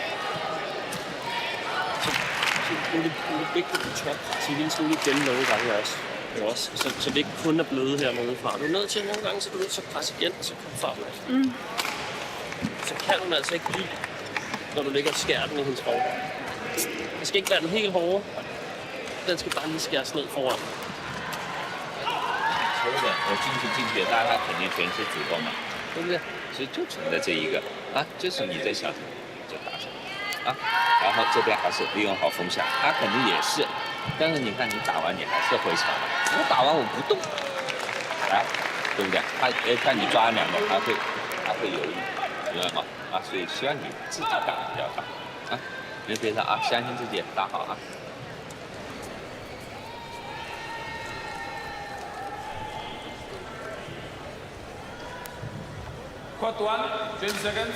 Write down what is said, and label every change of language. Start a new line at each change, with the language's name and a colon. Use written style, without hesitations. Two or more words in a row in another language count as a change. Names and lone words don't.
Danish: Så det er vigtigt, at du tør til hele tiden igen nogle gange også. Så det ikke kun er bløde hernede fra. Du er nødt til nogle gange, så er du nødt til at presse igen, og så komme frem. Så kan hun altså ikke blive, når du ligger og skærer den i hendes hår. Det skal ikke være den helt hårde. Den skal bare lige skæres ned foran.
Chinese: 球的，我进去，大家肯定全是主动嘛，对不对？所以就存在这一个啊，就是你在想什么就打什么啊，然后这边还是利用好风向，他肯定也是，但是你看你打完你还是回抢的，我打完我不动，啊，对不对？他看你抓2个，他会犹豫，明白吗？啊，所以希望你自己打比较好啊，你别说啊，相信自己打好啊。
English: Court 1, 20 seconds.